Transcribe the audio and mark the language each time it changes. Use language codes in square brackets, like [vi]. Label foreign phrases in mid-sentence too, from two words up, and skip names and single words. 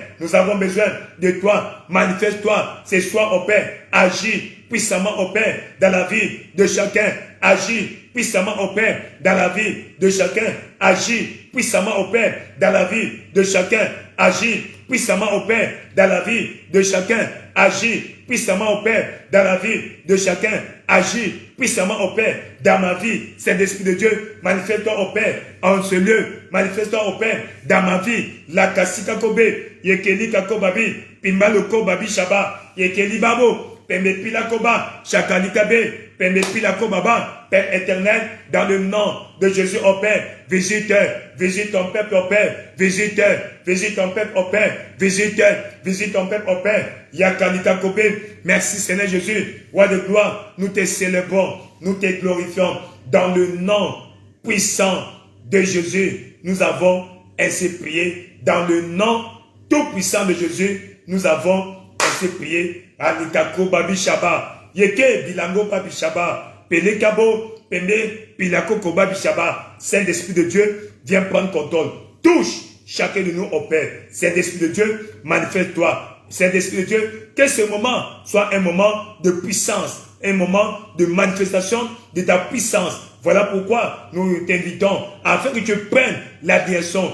[fr] Nous avons besoin de toi, manifeste-toi ce soir au Père, agis puissamment au Père dans la vie de chacun, agis puissamment au Père dans la vie de chacun, agis puissamment au Père dans la vie de chacun, agis puissamment au Père dans la vie de chacun, agis puissamment au Père dans la vie de chacun, agis puissamment au Père dans ma vie. Saint-Esprit de Dieu, manifeste-toi au Père en ce lieu, manifeste-toi au Père dans ma vie. La kasika kobe, yekeli kakobabi, pimbalo kobabi shaba, yekeli babo, pembe pila koba, shakali kabe, pembe pila kobaba. Père éternel, dans le nom de Jésus au Père, visite ton peuple au Père, visite ton peuple au Père, visite ton peuple au Père. Yakalika kobe, merci Seigneur Jésus, roi de gloire, nous te célébrons, nous te glorifions. Dans le nom puissant de Jésus, nous avons ainsi prié. Dans le nom tout puissant de Jésus, nous avons ainsi prié. Alikako babi shaba, yeke bilango babi shaba. Pelekabo, Pembe, Pilako, Koba, Bishaba. Saint-Esprit de Dieu, viens prendre contrôle. Touche chacun de nous au Père. Saint-Esprit de Dieu, manifeste-toi. Saint-Esprit de Dieu, que ce moment soit un moment de puissance, un moment de manifestation de ta puissance. Voilà pourquoi nous t'invitons afin que tu prennes la direction.